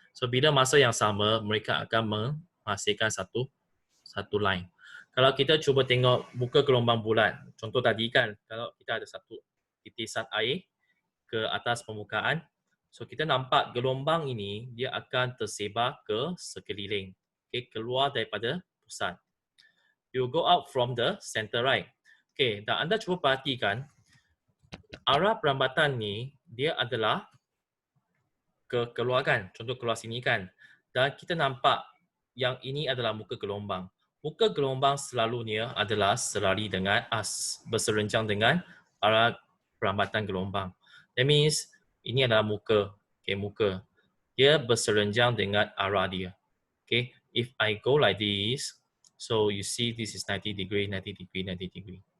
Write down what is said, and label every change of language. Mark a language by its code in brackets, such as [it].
[ms] So, bila masa yang sama, mereka akan menghasilkan satu line. Kalau kita cuba tengok muka gelombang bulat, contoh tadi kan, kalau kita ada satu titisan air ke atas permukaan, so kita nampak gelombang ini dia akan tersebar ke sekeliling. Okay, keluar daripada pusat. [en] You go out from the center, right? [ms] Okay, dan anda cuba perhatikan arah perambatan ni dia adalah keluar kan, contoh keluar sini kan. Dan kita nampak yang ini adalah muka gelombang. Muka gelombang selalunya adalah selari dengan berserenjang dengan arah perambatan gelombang. [en] That means [ms] ini adalah muka. Okay, muka. Dia berserenjang dengan arah dia. [en] Okay, if I go like this, so you see this is 90 degree, 90 degree, 90 degree.